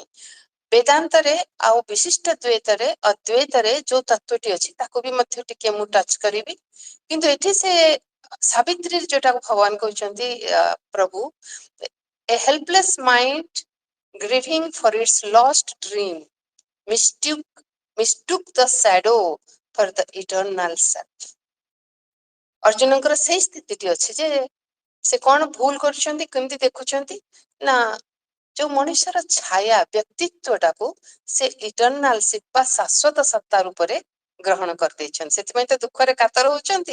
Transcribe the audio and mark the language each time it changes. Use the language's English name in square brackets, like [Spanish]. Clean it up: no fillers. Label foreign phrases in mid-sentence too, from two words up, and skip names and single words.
[Odia] ବେଦାନ୍ତରେ ଆଉ ବିଶିଷ୍ଟ ଦ୍ୱୈତରେ ଅଦ୍ୱୈତରେ ଯୋଉ ତତ୍ଵଟି ଅଛି ତାକୁ ବି ମଧ୍ୟ ଟିକେ ମୁଁ ଟଚ୍ କରିବି, କିନ୍ତୁ ଏଠି ସେ ସାବିତ୍ରୀ ଯୋଉଟାକୁ ଭଗବାନ କହୁଛନ୍ତି ପ୍ରଭୁ, [English] a helpless mind grieving for its lost dream mistook the shadow for the eternal self। [Odia] ଅର୍ଜୁନଙ୍କର ସେଇ ସ୍ଥିତିଟି ଅଛି ଯେ ସେ କଣ ଭୁଲ କରୁଛନ୍ତି, କେମିତି ଦେଖୁଛନ୍ତି ନା ଯୋଉ ମଣିଷର ଛାୟା ବ୍ୟକ୍ତିତ୍ୱଟାକୁ ସେ ଇଟରନାଲ ବା ଶାଶ୍ୱତ ସତ୍ତା ରୂପରେ ଗ୍ରହଣ କରିଦେଇଛନ୍ତି, ସେଥିପାଇଁ ତ ଦୁଃଖରେ କାତର ହଉଛନ୍ତି।